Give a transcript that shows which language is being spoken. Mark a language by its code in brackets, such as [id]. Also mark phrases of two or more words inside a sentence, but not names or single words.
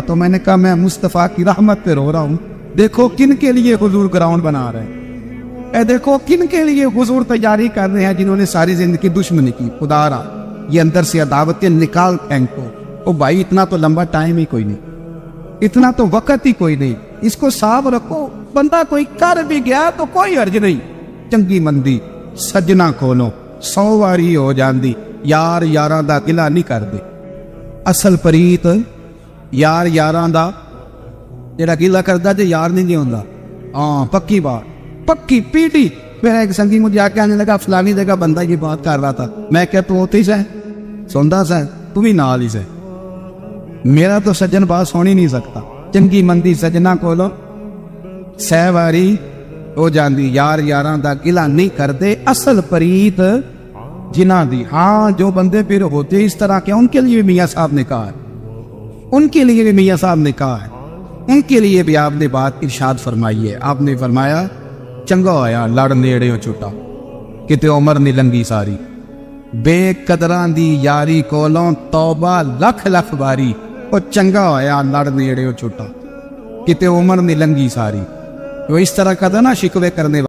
[ur] تو میں نے کہا میں مصطفیٰ کی رحمت پہ رو رہا ہوں، دیکھو کن کے لیے حضور گراؤنڈ بنا رہے ہیں، اے دیکھو کن کے لیے حضور تیاری کر رہے ہیں، جنہوں نے ساری زندگی دشمنی کی۔ خدا را یہ اندر سے عداوتیں نکال پھینک کو، او بھائی اتنا تو لمبا ٹائم ہی کوئی نہیں، اتنا تو وقت ہی کوئی نہیں، اس کو صاف رکھو، بندہ کوئی کر بھی گیا تو کوئی حرج نہیں، [pa] چنگی مندی سجنا کھولو، 100 واری ہو جاندی، یار یاراں دا گلا نہیں کر دے، اصل پریت یار یاراں دا جڑا گلا کردا جے یار نہیں ہوندا، ہاں پکی بات، پکی پیٹی۔ [ur] میرا ایک سنگی مجھے آ کے آنے لگا فلانی جگہ بندہ یہ بات کر رہا تھا، میں کہ تو ہوتی سے سندا سے تو بھی نال ہی سے، میرا تو سجن بات سن ہی نہیں سکتا، [pa] چنگی مندی سجنا کولو 100 واری ہو جاندی، یار یاراں دا گلا نہیں کردے، اصل پریت جنہ دی۔ [ur] ہاں جو بندے پھر ہوتے اس طرح کے، ان کے لیے بھی میاں صاحب نے کہا ہے، ان کے لیے بھی میاں صاحب نے کہا ہے، ان کے لیے بھی آپ نے بات ارشاد فرمائی ہے۔ [pa] آپ نے فرمایا چنگا ہویا لڑ نیڑے چھٹا، کتے عمر نہیں لنگی ساری، بے قدران دی یاری کولوں توبہ لکھ لکھ باری، اور چنگا ہویا لڑ نیڑے چھٹا، کتے عمر نہیں لنگی ساری۔ [ur] وہ اس طرح کا تھا نا شکوے کرنے